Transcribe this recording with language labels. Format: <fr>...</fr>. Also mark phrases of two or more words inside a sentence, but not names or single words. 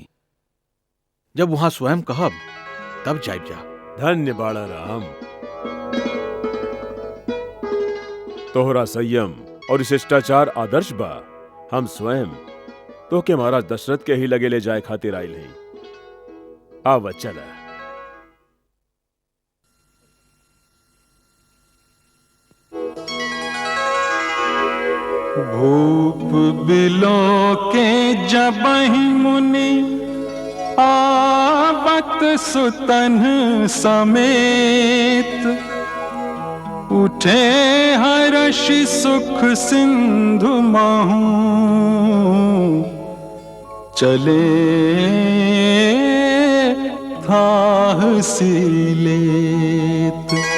<bho>जब वहां स्वयं कहब तब जाइब जा। धन्य बाड़ा राम। तोहरा संयम और शिष्टाचार आदर्श बा। हम स्वयं तो के महाराज दशरथ के ही लगे ले जाए खातिर आइल हई। आव चला।</bho> <awa>भूप बिलो के जबहि मुनि आवत सुतन समेत, उठे हर्षि सुख सिंधु महु, चले थाह सीलेत।</awa>